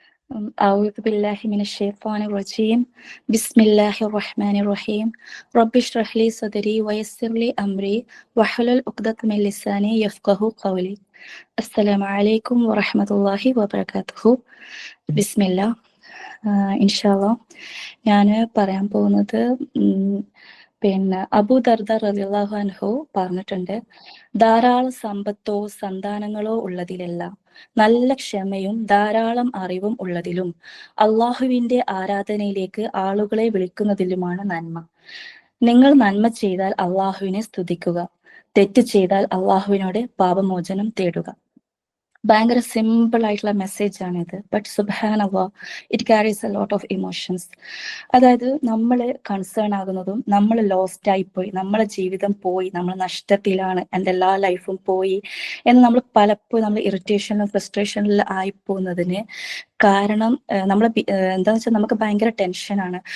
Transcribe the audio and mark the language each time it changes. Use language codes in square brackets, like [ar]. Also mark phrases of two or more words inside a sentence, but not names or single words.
[ar] أعوذ بالله من الشيطان الرجيم. بسم الله الرحمن الرحيم. رب اشرح لي صدري ويسر لي أمري واحلل عقدة من لساني يفقه قولي. السلام عليكم ورحمة الله وبركاته. بسم الله. [ml] ഇൻഷാല്ലാ ഞാൻ പറയാൻ പോകുന്നത് പിന്നെ അബൂ ദർദ [ar] رضي الله عنه [ml] പറഞ്ഞിട്ടുണ്ട്, ധാരാളം സമ്പത്തോ സന്താനങ്ങളോ ഉള്ളതിലല്ല, നല്ല ക്ഷമയും ധാരാളം അറിവും ഉള്ളതിലും അള്ളാഹുവിന്റെ ആരാധനയിലേക്ക് ആളുകളെ വിളിക്കുന്നതിലുമാണ് നന്മ. നിങ്ങൾ നന്മ ചെയ്താൽ അള്ളാഹുവിനെ സ്തുതിക്കുക, തെറ്റ് ചെയ്താൽ അള്ളാഹുവിനോട് പാപമോചനം തേടുക. ഭയങ്കര സിമ്പിൾ ആയിട്ടുള്ള മെസ്സേജ് ആണിത്. [en] ബട്ട് സുബ്ഹാനല്ലാഹ്, It carries a lot of emotions. [ml] അതായത് നമ്മൾ കൺസേൺ ആകുന്നതും നമ്മൾ ലോസ്റ്റ് ആയിപ്പോയി, നമ്മളെ ജീവിതം പോയി, നമ്മൾ നഷ്ടത്തിലാണ്, എൻ്റെ എല്ലാ ലൈഫും പോയി എന്ന് നമ്മൾ പലപ്പോഴും നമ്മൾ ഇറിറ്റേഷനിലും ഫ്രസ്ട്രേഷനിലും ആയിപ്പോകുന്നതിന് കാരണം നമ്മളെ എന്താന്ന് വെച്ചാൽ നമുക്ക് ഭയങ്കര ടെൻഷനാണ്.